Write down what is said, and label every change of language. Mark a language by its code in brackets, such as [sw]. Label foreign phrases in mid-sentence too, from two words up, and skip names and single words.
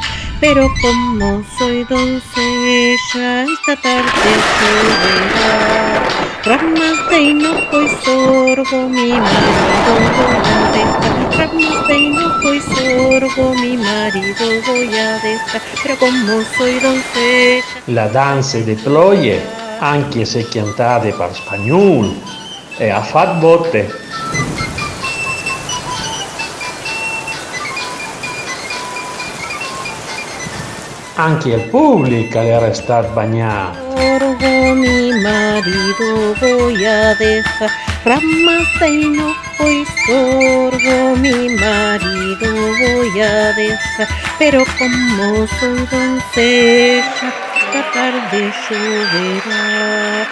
[es] Pero como soy doncella, esta tarde lloverá. Ramas de hinojo y sorgo mi marido voy a dejar. Ramas de hinojo y sorgo mi marido voy a dejar. Pero como soy doncella. [it] La danza de Troie, anche se cantate per spagnolo, e ha fatto botte. Anche il pubblico era stato bagnato. [es] Sorgo mi marido voy a dejar. Ramas de hinojo y sorgo mi marido voy a dejar. Pero como soy doncella, esta tarde lloverá.